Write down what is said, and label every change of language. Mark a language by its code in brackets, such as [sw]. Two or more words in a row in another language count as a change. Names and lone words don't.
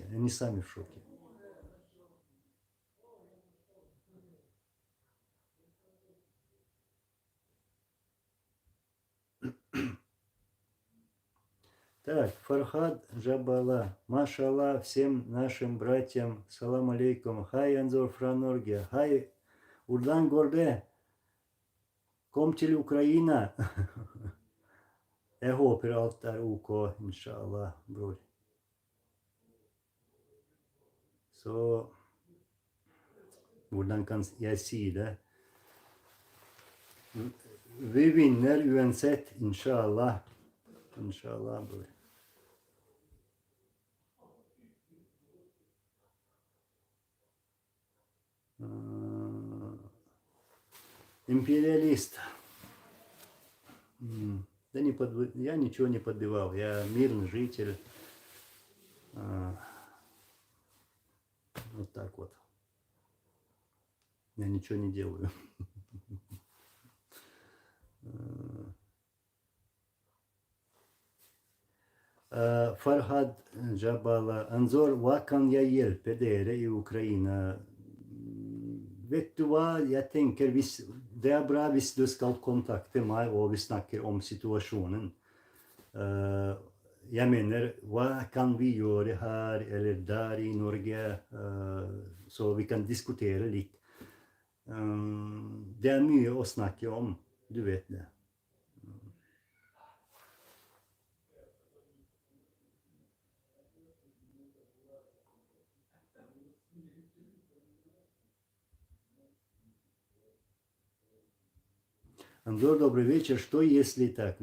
[ru] Они сами в шоке. Так, Фархад Джабала. Машаллах всем нашим братьям. Салам алейкум. Хай Анзор Франоргия. Хай Урдан Горде. [sv] Kom till Ukraina. Jag hoppas allt är OK, inshallah, bror. Så, hvordan kan jag säga det? Vi vinner uansett, inshallah. Inshallah, bror. [ru] Империалист. Да я ничего не подбивал, я мирный житель. Вот так вот. Я ничего не делаю. [sv] Farhad Jabala, Anzor, vad kan jag hjälpa er i Ukraina? Vet du vad, jag tänker, det är bra hvis du ska kontakta mig och vi snackar om situationen. Jag menar, vad kan vi göra här eller där i Norge, så vi kan diskutera lite. Det är mycket att snacka om, du vet det. [ru] Анзор, добрый вечер. Что если так?